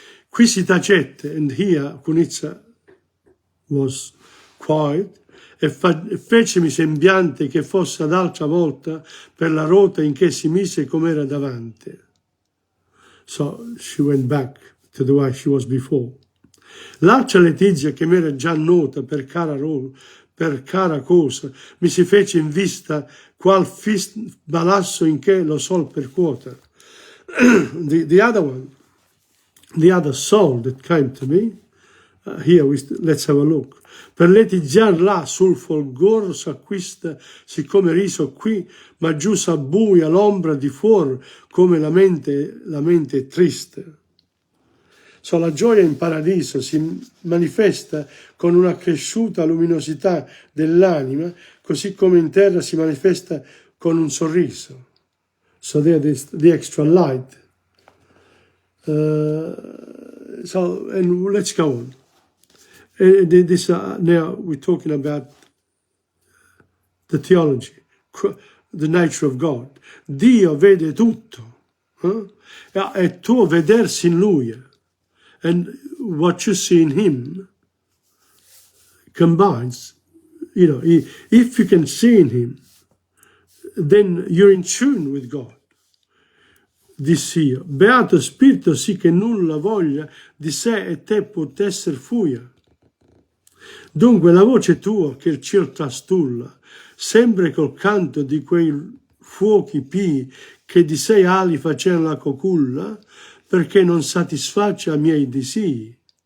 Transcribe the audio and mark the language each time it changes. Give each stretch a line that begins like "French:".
Italian: Qui si tacette,
English: and here Kunitsa was quiet,
Italian: e fecemi sembiante che fosse ad altra volta per la rota in che si mise com'era davante.
English: So she went back to the way she was before.
Italian: L'altra letizia, che m'era già nota per cara cosa, mi si fece in vista qual balasso in che lo sol percuote.
English: The other one, the other soul that came to me, let's have a look.
Italian: Per letigiar là sul folgor s'acquista, siccome riso qui, ma giù s'abbuia l'ombra di fuor, come la mente è triste. So, la gioia in paradiso si manifesta con una cresciuta luminosità dell'anima, così come in terra si manifesta con un sorriso.
English: So there is the extra light. And let's go on. Now we're talking about the theology, the nature of God.
Italian: Dio vede tutto. È tuo vedersi in Lui.
English: And what you see in Him combines. You know, if you can see in Him, then you're in tune with God.
Italian: Dissi io, beato spirito sì che nulla voglia di sé e te pot esser fuia. Dunque la voce tua che il cielo trastulla, sempre col canto di quei fuochi pii che di sei ali facevano la coculla, perché non satisfaccia i miei desii.